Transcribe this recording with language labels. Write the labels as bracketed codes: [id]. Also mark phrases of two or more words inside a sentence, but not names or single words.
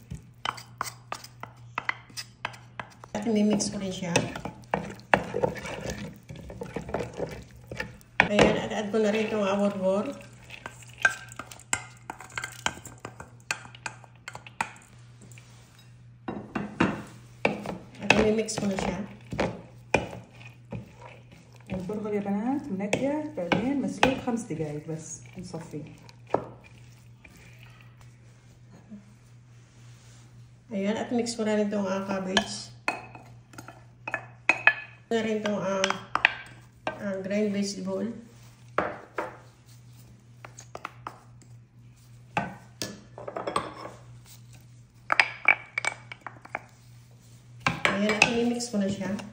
[tl] At i-mix ko rin siya. Ayan, at add ko na rin itong burger. At i-mix ko na siya. [ar] البرغل يا بنات منقع بعدين مسلوق 5 دقايق بس نصفيه. [tl] Ayan, at mix ko na rin itong cabbage. Na rin itong [en] grind vegetable. [tl] Ayan, at i-mix ko na siya.